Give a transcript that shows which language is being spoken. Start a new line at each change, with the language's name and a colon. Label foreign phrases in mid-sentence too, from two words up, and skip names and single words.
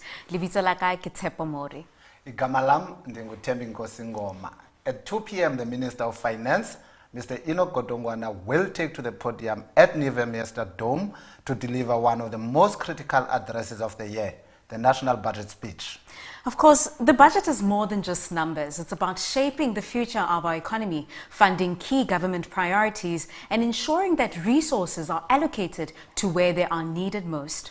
Southern Sotho: Libitso la ka ke Tshepo Mori.
Xhosa: Igama lam ndinguThembi Nkosi Ngoma.
English: At 2 p.m. the Minister of Finance, Mr. Enoch Godongwana, will take to the podium at Nivemeester Dome to deliver one of the most critical addresses of the year, the National Budget Speech. Of course, the budget is more than just numbers. It's about shaping the future of our economy, funding key government priorities, and ensuring that resources are allocated to where they are needed most.